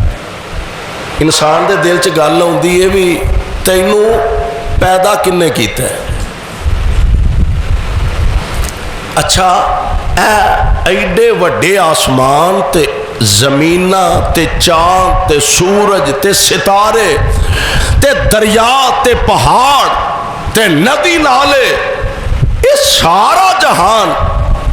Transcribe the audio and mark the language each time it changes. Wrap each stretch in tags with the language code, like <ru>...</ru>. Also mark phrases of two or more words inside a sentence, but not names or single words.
<pa>ਇਨਸਾਨ ਦੇ ਦਿਲ ਚ ਗੱਲ ਆਉਂਦੀ ਹੈ ਵੀ ਤੈਨੂੰ ਪੈਦਾ ਕਿੰਨੇ ਕੀਤਾ ਹੈ। ਅੱਛਾ ਐਡੇ ਵੱਡੇ ਅਸਮਾਨ ਤੇ ਜ਼ਮੀਨਾਂ ਤੇ ਚੰਦ ਤੇ ਸੂਰਜ ਤੇ ਸਿਤਾਰੇ ਤੇ ਦਰਿਆ ਤੇ ਪਹਾੜ تے ندی نالے، یہ سارا جہان</pa>